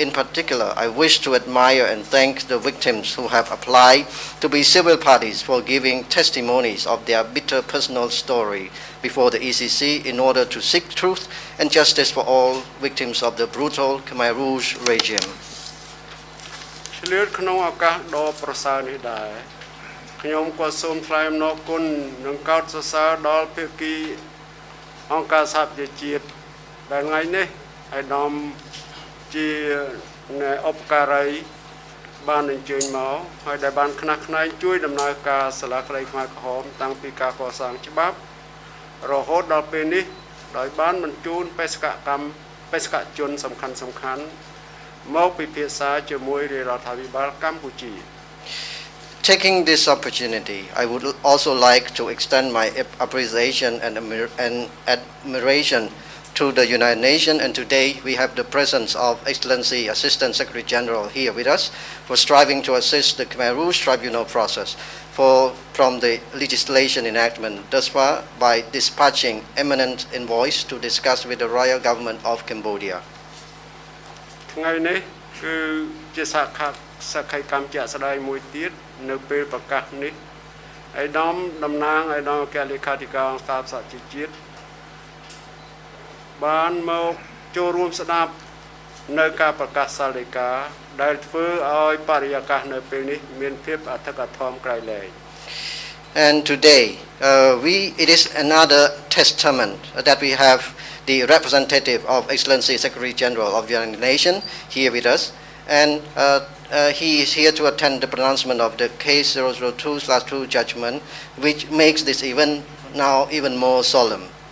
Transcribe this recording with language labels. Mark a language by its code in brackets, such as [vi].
[en] In particular, I wish to admire and thank the victims who have applied to be civil parties for giving testimonies of their bitter personal story before the ECC in order to seek truth and justice for all victims of the brutal Khmer Rouge regime. [km] ឆ្លៀតក្នុងឱកាសដ៏ប្រសើរនេះដែរខ្ញុំក៏សូមថ្លែងអំណរគុណនិងកោតសរសើរដល់ភាគីអង្គការសហប្រជាជាតិដែលថ្ងៃនេះអាដាមជា ឧបការីបានអញ្ជើញមកហើយដែលបានខ្នះខ្នែងជួយដំណើរការសាលាក្តីខ្មែរក្រហមតាំងពីការកសាងច្បាប់រហូតដល់ពេលនេះដោយបានបញ្ជូនបេសកជនសំខាន់មកពិភាក្សាជាមួយរដ្ឋាភិបាលកម្ពុជា [en] Taking this opportunity, I would also like to extend my appreciation and admiration to the United Nations, and today we have the presence of Excellency Assistant Secretary General here with us for striving to assist the Khmer Rouge tribunal process from the legislation enactment thus far by dispatching eminent envoys to discuss with the royal government of Cambodia. [km] ថ្ងៃនេះគឺជាសក្ខីកម្មជាក់ស្ដែងមួយទៀតនៅពេលប្រកាសនេះឯកឧត្តមតំណាងឯកឧត្តមអគ្គលេខាធិការអង្គការសហជីវជាតិ បានមកចូលរួមស្ដាប់នៅការប្រកាសសាលដីកាដែលធ្វើឲ្យបរិយាកាសនៅពេលនេះមានភាពអធិកអធមក្រៃលែង [en] And today it is another testament that we have the representative of Excellency Secretary General of the United Nations here with us, and he is here to attend the pronouncement of the case 002/2 judgment, which makes this event now even more solemn.